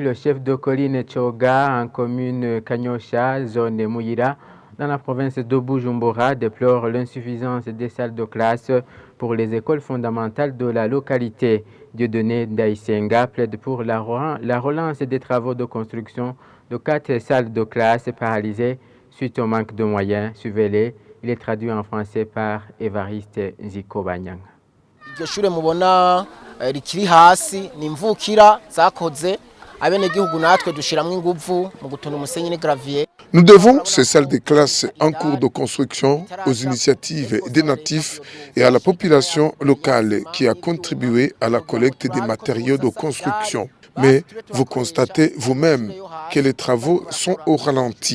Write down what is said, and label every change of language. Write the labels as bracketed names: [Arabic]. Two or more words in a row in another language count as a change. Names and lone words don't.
[French] Le chef de colline Tchoga en commune Kanyosha, zone Mouyira, dans la province de Bujumbura, déplore l'insuffisance des salles de classe pour les écoles fondamentales de la localité. Dieudonné Daïsenga plaide pour la relance des travaux de construction de 4 salles de classe paralysées suite au manque de moyens. Suivez-les. Il est traduit en français par Évariste Zikobanyang. [Rundi] Iryo shure mubona rikiri hasi ni imvukira zakoze abenegihugu natwe dushiramwe inguvu mu gutunda umusenyi n'gravier. [French] Nous devons ces salles de classe en cours de construction aux initiatives des natifs et à la population locale qui a contribué à la collecte des matériaux de construction. Mais vous constatez vous-même que les travaux sont au ralenti.